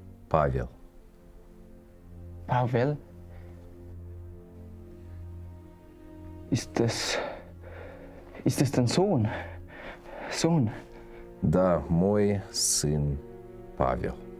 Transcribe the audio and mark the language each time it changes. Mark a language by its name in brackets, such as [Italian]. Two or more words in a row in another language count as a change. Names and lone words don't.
[Russian] Павел. [German] Pavel? Ist das dein Sohn? Sohn? [Russian] Да, мой сын Павел.